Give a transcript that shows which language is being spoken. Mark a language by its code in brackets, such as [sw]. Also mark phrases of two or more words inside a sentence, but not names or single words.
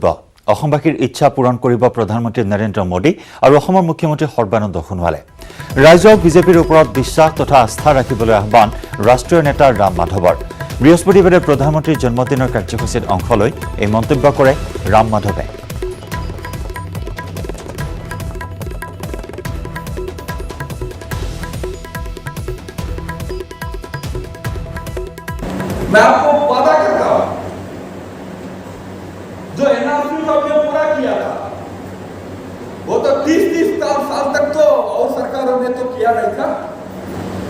[as] অসমবাসীৰ ইচ্ছা পূৰণ কৰিব প্ৰধানমন্ত্ৰী নৰেন্দ্ৰ মোদী আৰু অসমৰ মুখ্যমন্ত্ৰী সৰ্বানন্দ সোণোৱালে। ৰাইজক বিজেপিৰ ওপৰত বিশ্বাস তথা আস্থা ৰাখিবলৈ আহ্বান ৰাষ্ট্ৰীয় নেতা ৰাম মাধৱৰ। বৃহস্পতিবাৰে প্ৰধানমন্ত্ৰীৰ জন্মদিনৰ কাৰ্যসূচীত অংশ লৈ এই মন্তব্য কৰে ৰাম মাধৱে। [hi] मैं आपको वादा करता हूं जो एनआरसी को हमने पूरा किया था वो तो 30-30 साल तक तो और सरकारों ने तो किया नहीं था।